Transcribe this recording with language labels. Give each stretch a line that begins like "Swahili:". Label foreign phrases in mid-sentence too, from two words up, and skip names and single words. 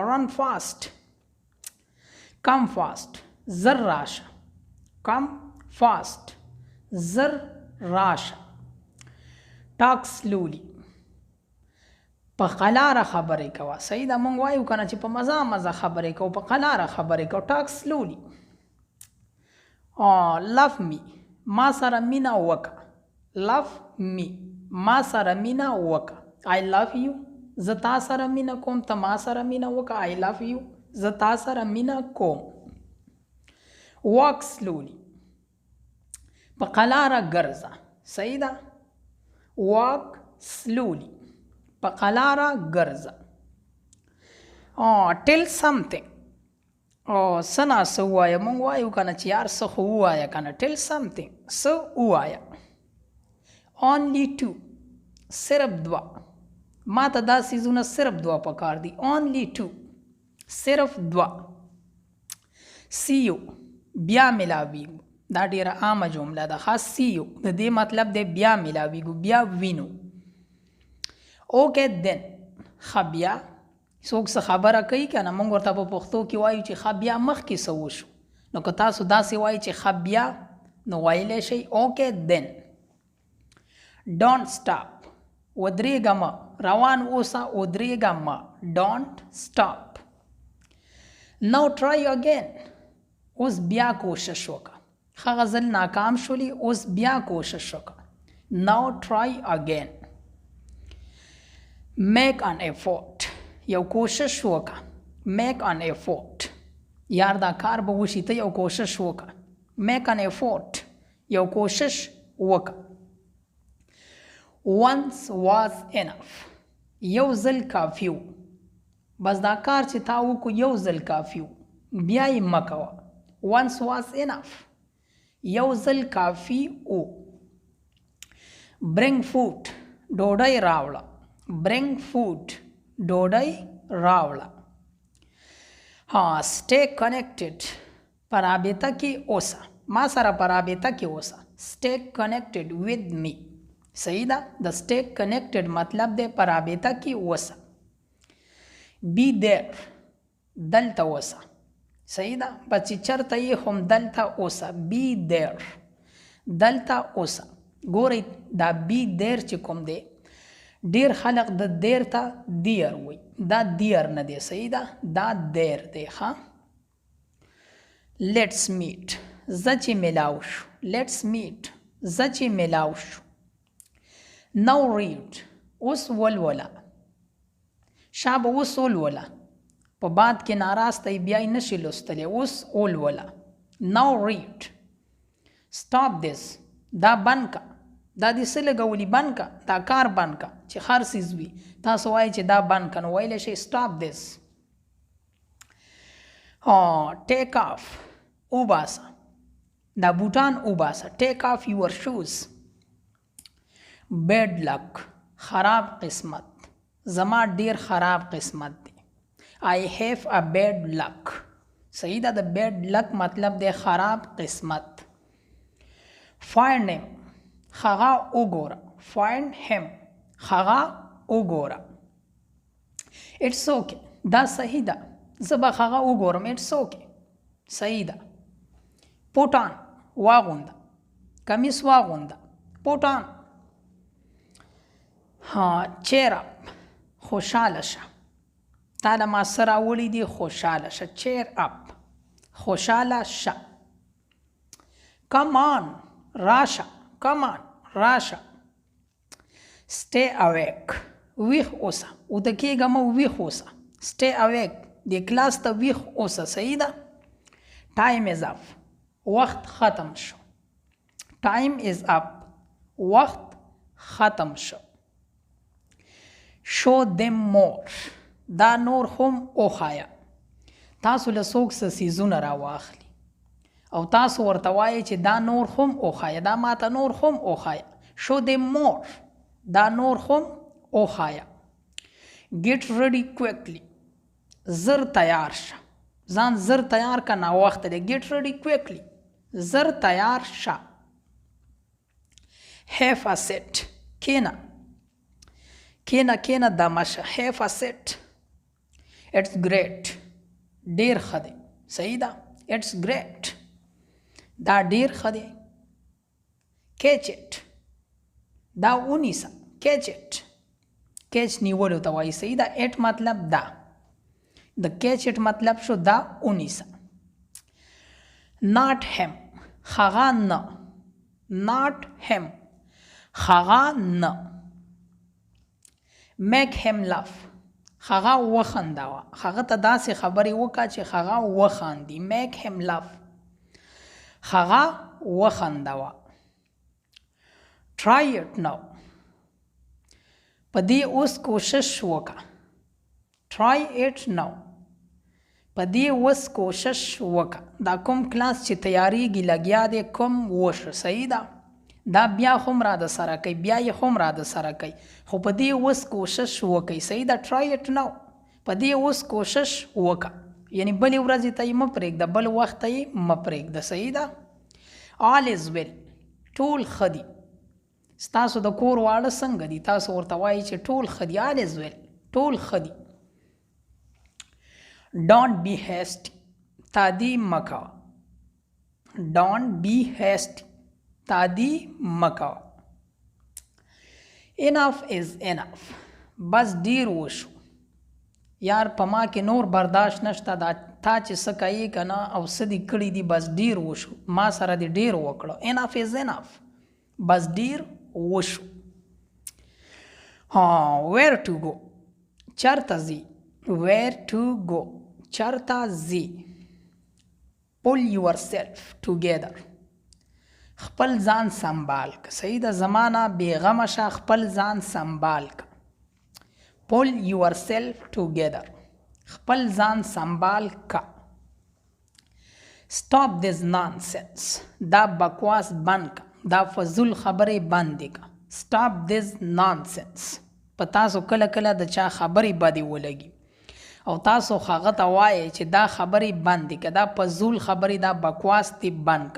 English: run fast. come fast,
Pashto: زر راشه.
English: come fast,
Pashto: زر راشه.
English: talk slowly,
Pashto: په قلاره خبرې کوه. صحیح ده. مونږ وایو کنه چې په مزه مزه خبرې کوو، په قلاره خبرې کوو.
English: talk slowly. love me,
Pashto: ما سره مینه وکړه.
English: love me,
Pashto: ما سره مینه وکړه.
English: I love you،
Pashto: زه تا سره مینه کوم، ته ما سره مینه وکړه.
English: I love you،
Pashto: زه تا سره مینه کوم.
English: walk slowly،
Pashto: په قلاره ګرځه. صحیح ده.
English: walk slowly،
Pashto: په قلاره ګرځه.
English: tell something،
Pashto: څه نه څه ووایه. مونږ وایو که نه چې یار څه خو ووایه که نه.
English: tell something،
Pashto: څه ووایه.
English: only two،
Pashto: صرف دوه. ما ته دا څیزونه صرف دوه پکار دي.
English: only two،
Pashto: صرف دوه.
English: see you،
Pashto: بیا ملاویږو. دا ډیره عامه جمله ده. خاص
English: see you
Pashto: د دې مطلب دی بیا ملاویږو، بیا وینو.
English: okay then،
Pashto: ښه بیا. څوک څه خبره کوي که نه، موږ ورته په پښتو کې وایو چې ښه بیا مخکې څه وشو. نو که تاسو داسې وایي چې ښه بیا، نو ویلی شئ
English: okay then. don't stop،
Pashto: ودرېږه مه، روان اوسه، ودرېږه مه.
English: don't stop. now try again،
Pashto: اوس بیا کوشش وکړه. هغه ځل ناکام شولې، اوس بیا کوشش وکړه.
English: now try again. make an effort،
Pashto: یو کوشش وکړه.
English: make an effort،
Pashto: یار دا کار به وشي، ته یو کوشش وکړه.
English: make an effort،
Pashto: یو کوشش وکړه.
English: once was enough،
Pashto: یو ځل کافي و. بس دا کار چې تا وکړو یو ځل کافي و، بیا یې مه کوه.
English: once was enough،
Pashto: یو ځل کافي و.
English: bring food،
Pashto: ډوډۍ راوړه.
English: bring food،
Pashto: ډوډۍ راوړه.
English: stay connected،
Pashto: په رابطه کې اوسه، ما سره په رابطه کې اوسه.
English: stay connected with me.
Pashto: صحیح ده. د
English: stay connected
Pashto: مطلب دی په رابطه کې اوسه.
English: be there،
Pashto: دلته اوسه. صحیح ده. بس چې چرته یې هم دلته اوسه.
English: be there،
Pashto: دلته اوسه. ګورئ دا
English: be there
Pashto: چې کوم دی، ډیر خلق د دیر ته دیر وي. دا دیر نه دی. صحیح ده. دا دیر دی. ښه.
English: let's meet،
Pashto: زه چې میلاو شو.
English: let's meet،
Pashto: زه چې میلاو شو.
English: now read،
Pashto: اوس ولوله. شابه اوس ولوله. په بعد کې ناراسته بیا یې نشي لوستلی. اوس ولوله.
English: now read. stop this،
Pashto: دا بند که. دا دې څه لګولي؟ بند که. دا کار بند که چې هر څیز وي. تاسو وایئ چې دا بند که، نو ویلی شئ
English: stop this. take off،
Pashto: وباسه. دا بوټان وباسه.
English: take off your shoes. bad luck،
Pashto: خراب قسمت. زما ډیر خراب قسمت دی.
English: I have a bad luck.
Pashto: صحیح ده. د
English: bad luck
Pashto: مطلب دی خراب قسمت.
English: find him،
Pashto: هغه وګوره.
English: find him،
Pashto: هغه وګوره.
English: it's okay،
Pashto: دا صحیح ده. زه به هغه وګورم.
English: it's okay،
Pashto: صحیح ده.
English: put on،
Pashto: واغونده. کمیس واغونده.
English: put on. cheer up،
Pashto: خوشحاله شه. تا له ما سره راوړي دي، خوشحاله شه.
English: cheer up،
Pashto: خوشحاله شه.
English: come on، راشه. come on، راشه. stay awake،
Pashto: ویښ اوسه. وده کېږه مه، ویښ اوسه.
English: stay awake،
Pashto: دې کلاس ته ویښ اوسه. صحیح ده.
English: time is up،
Pashto: وخت ختم شو.
English: time is up،
Pashto: وخت ختم شو.
English: show them more،
Pashto: دا نور هم وښایه. تاسو له څوک څه څیزونه راواخلي. او تاسو ورته وایئ چې دا نور هم وښایه، دا ماته نور هم وښایه.
English: show them more،
Pashto: دا نور هم وښایه.
English: get ready quickly،
Pashto: زر تیار شه، ځان زر تیار که ناوخته دی.
English: get ready quickly،
Pashto: زر تیار شه.
English: have a seat،
Pashto: کینه کینه کینه دمه شه.
English: have a seat. it's great،
Pashto: ډیر ښه دی. صحیح ده.
English: it's great،
Pashto: دا ډیر ښه دی.
English: catch it،
Pashto: دا ونیسه.
English: catch it،
Pashto: catch نیولو ته وایي. صحیح ده. it مطلب دا، د
English: catch it
Pashto: مطلب شو دا ونیسه.
English: not him،
Pashto: هغه نه.
English: not him،
Pashto: هغه نه.
English: make him laugh،
Pashto: هغه وخنداوه. هغه ته داسې خبرې وکړه چې هغه وخاندي.
English: make him laugh،
Pashto: هغه وخنداوه.
English: try it now،
Pashto: په دې اوس کوشش وکړه.
English: try it now،
Pashto: په دې اوس کوشش وکړه. دا کوم کلاس چې تیاریږي لګیا دی کوم وشه. صحیح ده. دا بیا هم را د سره کوي، بیا یې هم را د سره کوي، خو په دې اوس کوشش وکړئ. صحیح ده.
English: try it now،
Pashto: په دې اوس کوشش وکړه. یعنی بلې ورځې ته یې مه پرېږده، بل وخت ته یې مه پرېږده. صحیح ده.
English: all is well،
Pashto: ټول ښه دي. ستاسو د کور واړه څنګه دي؟ تاسو ورته وایئ چې ټول ښه دي.
English: all is well،
Pashto: ټول ښه دي.
English: don't be hasty،
Pashto: تادي مه کوه.
English: don't be hasty،
Pashto: تادي مه کوه.
English: enough is enough،
Pashto: بس ډیر وشو. یار په ما کې نور برداشت نشته، دا تا چې څه کوې که نه او څه دې کړي دي بس ډیر وشو، ما سره دې ډیر وکړه.
English: enough is enough،
Pashto: بس ډیر وشو.
English: where to go،
Pashto: چرته ځي.
English: where to go،
Pashto: چرته ځي.
English: pull yourself together،
Pashto: خپل ځان سنبال که. صحیح ده. زمانه بیغمه شه، خپل ځان سنبال که.
English: pull yourself together،
Pashto: خپل ځان سنبال که.
English: stop this nonsense،
Pashto: دا بکواس بند که، دا فضول خبرې بندې که.
English: stop this nonsense،
Pashto: په تاسو کله کله د چا خبرې بدې ولګي او تاسو هغه ته وایئ چې دا خبرې بندې که، دا فضول خبرې، دا بکواس دې بند که.